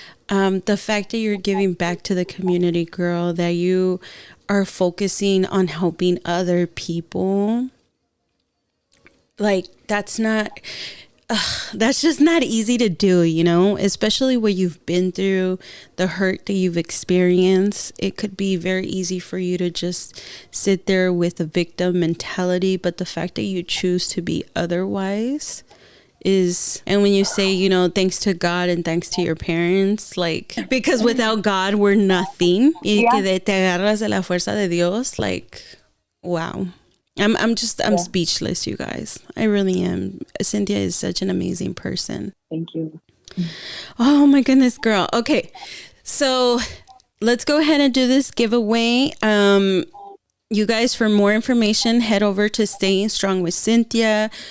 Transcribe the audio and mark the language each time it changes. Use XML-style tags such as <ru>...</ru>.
<en>The fact that you're giving back to the community, girl, that you are focusing on helping other people, like that's just not easy to do, especially what you've been through, the hurt that you've experienced. It could be very easy for you to just sit there with a victim mentality, but the fact that you choose to be otherwise is, and when you say, thanks to God and thanks to your parents, like, because without God, we're nothing.</en> <es>Y que te agarras de la fuerza de Dios,</es> <en>like, wow. I'm speechless, you guys. I really am. Cynthia is such an amazing person. Thank you. Oh my goodness, girl. Okay. So let's go ahead and do this giveaway. You guys, for more information, head over to Staying Strong with Cynthia.</en>